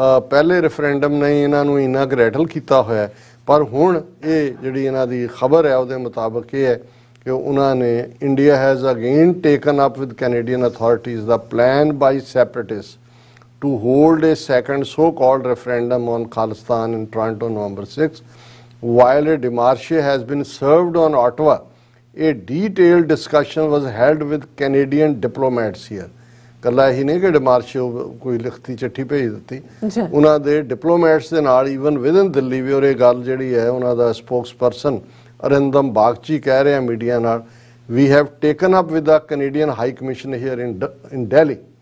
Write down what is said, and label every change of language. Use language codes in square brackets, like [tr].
[pa] ਪਹਿਲੇ ਰੈਫਰੈਂਡਮ ਨੇ ਇਹਨਾਂ ਨੂੰ ਇੰਨਾ ਕੁ ਰੈਟਲ ਕੀਤਾ ਹੋਇਆ, ਪਰ ਹੁਣ ਇਹ ਜਿਹੜੀ ਇਹਨਾਂ ਦੀ ਖਬਰ ਹੈ ਉਹਦੇ ਮੁਤਾਬਕ ਇਹ ਹੈ ਕਿ ਉਹਨਾਂ ਨੇ [en] India has again taken up with Canadian authorities the plan by separatist to hold a second so-called referendum on Khalistan in Toronto November 6. While a démarche has been served on Ottawa, a detailed discussion was held with Canadian diplomats here. [pa] ਕੱਲਾ ਹੀ ਨਹੀਂ ਕਿ ਡਿਮਾਰਸ਼ ਕੋਈ ਲਿਖਤੀ ਚਿੱਠੀ ਭੇਜ ਦਿੱਤੀ, ਉਹਨਾਂ ਦੇ ਡਿਪਲੋਮੈਟਸ ਦੇ ਨਾਲ ਈਵਨ ਵਿਦਨ ਦਿੱਲੀ ਵੀ। ਔਰ ਇਹ ਗੱਲ ਜਿਹੜੀ ਹੈ ਉਹਨਾਂ ਦਾ ਸਪੋਕਸਪਰਸਨ ਅਰਿੰਦਮ ਬਾਗਚੀ ਕਹਿ ਰਿਹਾ ਮੀਡੀਆ ਨਾਲ, [en] We have taken up with the Canadian high commission here in Delhi.